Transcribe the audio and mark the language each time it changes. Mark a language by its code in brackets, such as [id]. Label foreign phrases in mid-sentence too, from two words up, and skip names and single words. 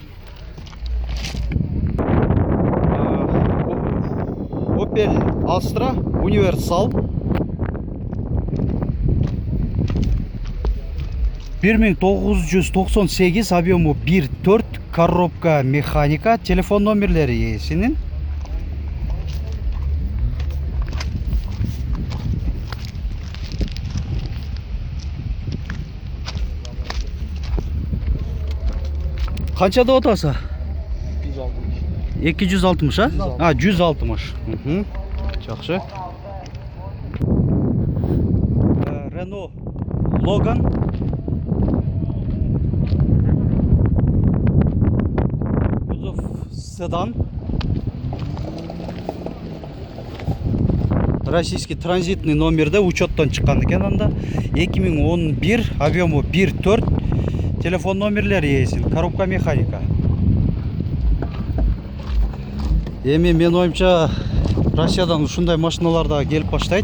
[ky] Opel Astra Universal 1998, объемы 1.4, [ru] коробка механика, [ky] телефон номерлери эсинин. Kança da otası? 260 ha? Ha 160. Жақсы. Renault Logan. Kuzov sedan. [ru] Российский транзитный [ky] номерде учеттан чыккан экен анда. 2011, объемы 1.4. Телефон номерлери эсин. [ru] Коробка механика. [ky] Эми мен оюмча Россиядан ушундай машиналар да келип баштайт.